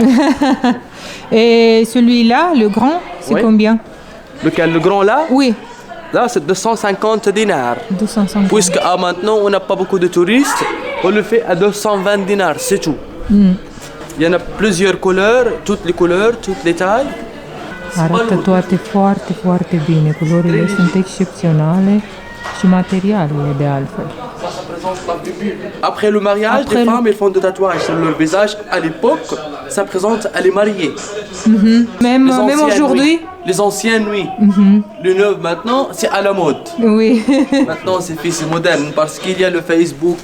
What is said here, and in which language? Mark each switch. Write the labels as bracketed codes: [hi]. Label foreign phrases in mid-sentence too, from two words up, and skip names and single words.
[fr] Et celui-là, le grand, c'est Oui. combien? Lequel? Le grand là? Oui, Là, c'est 250 dinars. 250. Puisque maintenant, on n'a pas beaucoup de touristes, on le fait à 220 dinars, c'est tout. Il y en a plusieurs couleurs, toutes les couleurs, toutes les tailles. [ro] Arată toate foarte, foarte bine. Culorile sunt excepționale și materialele de altfel. [fr] Après le mariage, Après les le- femmes elles font des tatouages sur leur visage. À l'époque, ça présente à les marier. Même, Les même anciennes, aujourd'hui? oui. Les anciennes, oui. Le neuf maintenant, c'est à la mode. Oui. Maintenant, c'est moderne parce qu'il y a le Facebook,